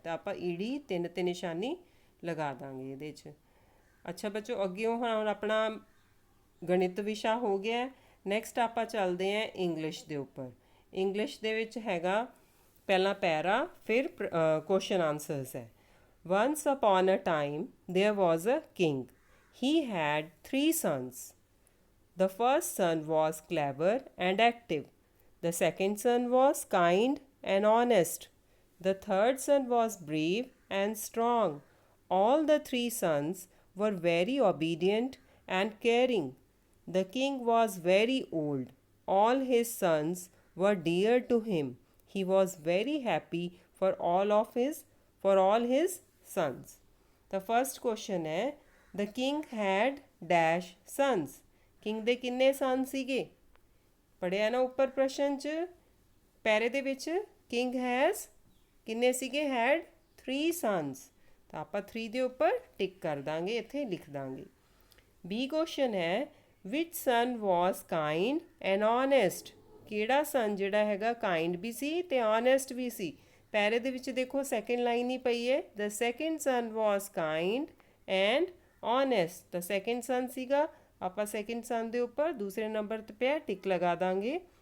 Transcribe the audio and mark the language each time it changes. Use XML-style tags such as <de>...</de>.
<pa>ਤਾਂ ਆਪਾਂ ਈੜੀ 3 ਤੇ ਨਿਸ਼ਾਨੀ ਲਗਾ ਦਾਂਗੇ ਇਹਦੇ 'ਚ। ਅੱਛਾ ਬੱਚੋ, ਅੱਗੇ ਹੁਣ ਆਪਣਾ ਗਣਿਤ ਵਿਸ਼ਾ ਹੋ ਗਿਆ। ਨੈਕਸਟ ਆਪਾਂ ਚੱਲਦੇ ਹਾਂ ਇੰਗਲਿਸ਼ ਦੇ ਉੱਪਰ। ਇੰਗਲਿਸ਼ ਦੇ ਵਿੱਚ ਹੈਗਾ ਪਹਿਲਾਂ ਪੈਰਾ, ਫਿਰ ਕੁਐਸਚਨ ਆਨਸਰਸ ਹੈ।</pa> <en>Once upon a time there was a king. He had 3 sons. The first son was clever and active. The second son was kind and honest. The third son was brave and strong. All the 3 sons were very obedient and caring. The king was very old. All his sons were dear to him. He was very happy for all his sons. The first question है, the king had dash sons.</en> <pa>King ਦੇ ਕਿੰਨੇ ਸਨ ਸੀਗੇ? ਪੜਿਆ ਨਾ ਉੱਪਰ ਪ੍ਰਸ਼ਨ 'ਚ ਪੈਰੇ ਦੇ ਵਿੱਚ,</pa> <en>king has</en> <pa>ਕਿੰਨੇ ਸੀਗੇ?</pa> <en>had 3 sons।</en> <pa>ਤਾਂ ਆਪਾਂ 3 ਦੇ ਉੱਪਰ ਟਿਕ ਕਰ ਦਾਂਗੇ, ਇੱਥੇ ਲਿਖ ਦਾਂਗੇ।</pa> <en>B</en> <pa>ਕੁਐਸਚਨ ਹੈ,</pa> <en>which son was kind and honest?</en> <pa>ਕਿਹੜਾ ਸਨ ਜਿਹੜਾ ਹੈਗਾ ਕਾਈਂਡ ਵੀ ਸੀ ਤੇ ਓਨੈਸਟ ਵੀ ਸੀ? ਪੈਰੇ ਦੇ ਵਿੱਚ ਦੇਖੋ ਸੈਕਿੰਡ ਲਾਈਨ ਹੀ ਪਈ ਹੈ,</pa> <en>The second son was kind and honest.</en> <pa>ਤਾਂ ਸੈਕਿੰਡ ਸਨ ਸੀਗਾ, ਆਪਾਂ ਸੈਕਿੰਡ ਸਨ ਦੇ ਉੱਪਰ ਦੂਸਰੇ ਨੰਬਰ 'ਤੇ ਪਿਆ ਟਿਕ ਲਗਾ ਦਾਂਗੇ।</pa>